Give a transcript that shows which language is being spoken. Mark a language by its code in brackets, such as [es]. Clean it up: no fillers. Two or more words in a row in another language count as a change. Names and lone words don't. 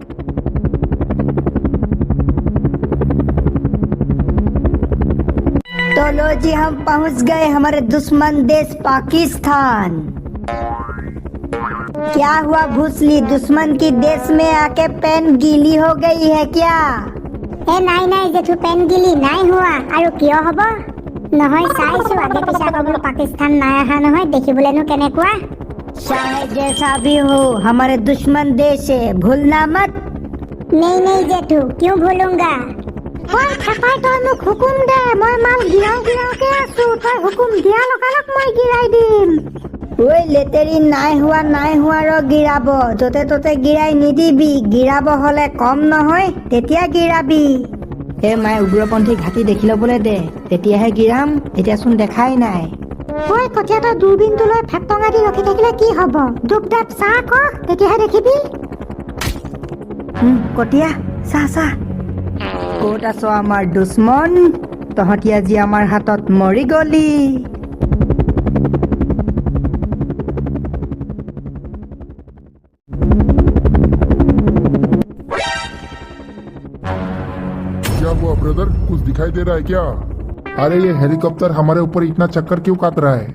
[hi] तो तो लो जी हम पहुंच गए हमारे दुश्मन देश पाकिस्तान। क्या हुआ भूसली, दुश्मन की देश में आके पेन गीली हो गई है क्या? [as] এ নাই নাই জেঠু পেন গিলি নাই হোৱা আৰু কিয় হ'ব নহয় চাইছো আগে পিছে বোলো পাকিস্তান নাই অহা নহয় দেখিবলেনো কেনেকুৱা [hi] चाहे जैसा भी हो हमारे दुश्मन देश है, भूलना मत। [as] নেই নেই জেঠু কিয় ভুলুংগা ঐ থাপাই তই মোক হুকুম দে মই মাল গিৰাওকে আছো তই হুকুম দিয়া লগালগ মই গিৰাই দিম ওই লেতেৰি নাই হোৱা ৰ গিৰাব, য'তে ত'তে গিৰাই নিদিবি, গিৰাব হলে কম নহয় তেতিয়া গিৰাবি। হে মায়ে উগ্ৰপন্থী ঘাটি দেখি ল'বলৈ দে, তেতিয়াহে গিৰাম, এতিয়াচোন দেখাই নাই। ঐ কঠীয়া তই দূৰবীনটো লৈ ফেটঙা দি ৰখি থাকিলে কি হ'ব দুপ দাপ চাহ ক তেতিয়াহে দেখিবি কটীয়া চা চা। ক'ত আছ আমাৰ দুশ্মন, তহঁতি আজি আমাৰ হাতত মৰি গলি। [hi] क्या हुआ ब्रदर, कुछ दिखाई दे रहा है क्या? अरे ये हेलीकॉप्टर हमारे ऊपर इतना चक्कर क्यों काट रहा है?